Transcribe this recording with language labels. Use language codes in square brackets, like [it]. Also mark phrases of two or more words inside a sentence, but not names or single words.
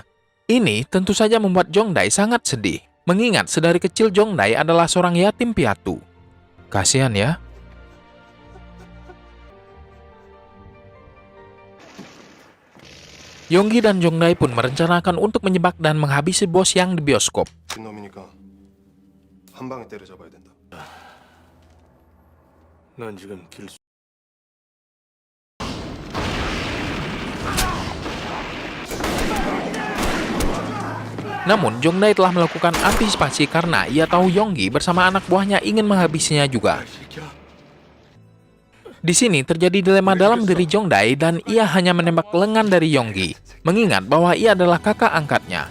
[id] Ini tentu saja membuat Jongdae sangat sedih, mengingat sedari kecil Jongdae adalah seorang yatim piatu. Kasihan ya. Yonggi dan Jongdae pun merencanakan untuk menyebak dan menghabisi Bos Yang di bioskop. [ko] 놈이니까 한 방에 때려잡아야 된다. 난 지금 길수. [id] Namun, Jongdae telah melakukan antisipasi karena ia tahu Yonggi bersama anak buahnya ingin menghabisinya juga. Di sini terjadi dilema dalam diri Jongdae dan ia hanya menembak lengan dari Yonggi, mengingat bahwa ia adalah kakak angkatnya.